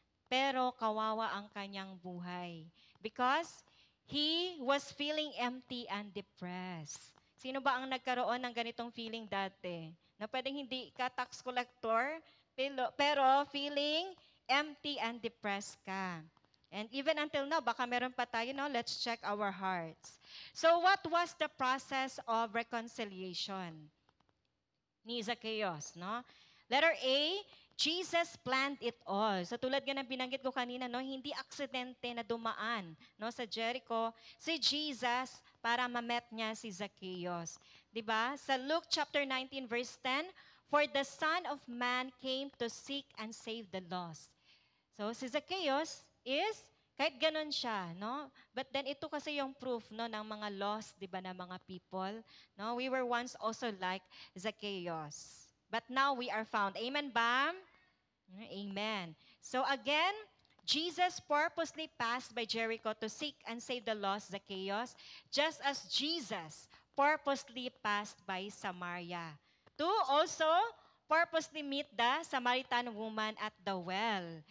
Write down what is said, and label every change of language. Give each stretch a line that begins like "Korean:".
Filipino: Pero kawawa ang kanyang buhay
English: because he was feeling empty and depressed.
Filipino: Sino ba ang nagkaroon ng ganitong feeling dati? Na pwedeng hindi ka tax collector, pero feeling empty and depressed ka.
English: And even until now,
Filipino: baka meron pa tayo, no?
English: Let's check our hearts. So what was the process of reconciliation ni Zacchaeus, no? Letter A, Jesus planned it all.
Filipino: So tulad nga ng binanggit ko kanina, no, hindi aksidente na dumaan, no, sa Jericho si Jesus para ma-met niya si Zacchaeus. 'Di ba?
English: Sa Luke chapter 19 verse 10, for the Son of Man came to seek and save the lost.
Filipino: So si Zacchaeus is kahit ganun siya, no? But then ito kasi yung proof, no, ng mga lost, 'di ba, na mga people, no?
English: We were once also like Zacchaeus. But now we are found. Amen ba? Amen. So again, Jesus purposely passed by Jericho to seek and save the lost Zacchaeus, just as Jesus purposely passed by Samaria to also purposely meet the Samaritan woman at the well.